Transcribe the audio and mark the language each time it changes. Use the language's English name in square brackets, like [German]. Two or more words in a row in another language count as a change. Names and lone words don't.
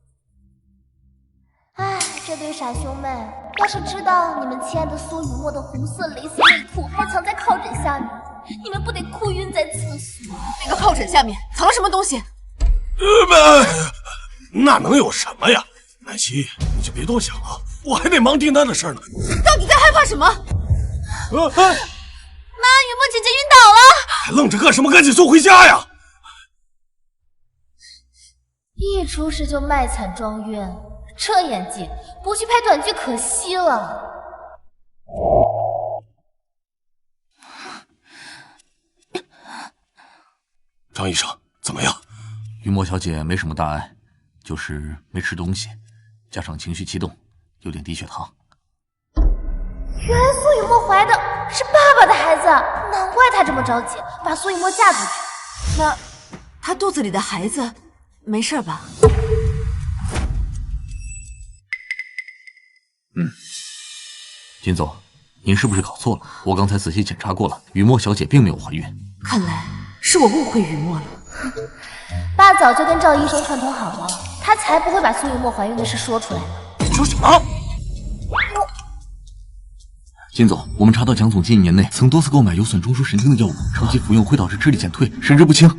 [Chinese] 哎，這對傻兄妹，要是知道你們親愛的蘇雨墨的紅色蕾絲內褲還藏在靠枕下面，你們不得哭暈在廁所？那個靠枕下面藏了什麼東西？那能有什麼呀？南希，你就別多想了，我還得忙訂單的事呢。到底在害怕什麼？媽，雨墨姐姐暈倒了！還愣着幹什麼？趕緊送回家呀！一出事就賣慘裝暈，這演技不去拍短劇可惜了。張醫生，怎麼樣？雨墨小姐沒什麼大礙，就是沒吃東西，加上情緒激動，有點低血糖。原來蘇雨墨懷的是爸爸的孩子，難怪她這麼着急把蘇雨墨嫁出去。那她肚子裡的孩子沒事吧？金總，您是不是搞錯了？我剛才仔細檢查過了，雨墨小姐並沒有懷孕。看來是我誤會雨墨了。爸早就跟趙醫生串通好了，他才不會把蘇雨墨懷孕的事說出來呢。你說什麼？金總，我們查到蔣總近1年內曾多次購買有損中樞神經的藥物，長期服用會導致智力減退、神志不清。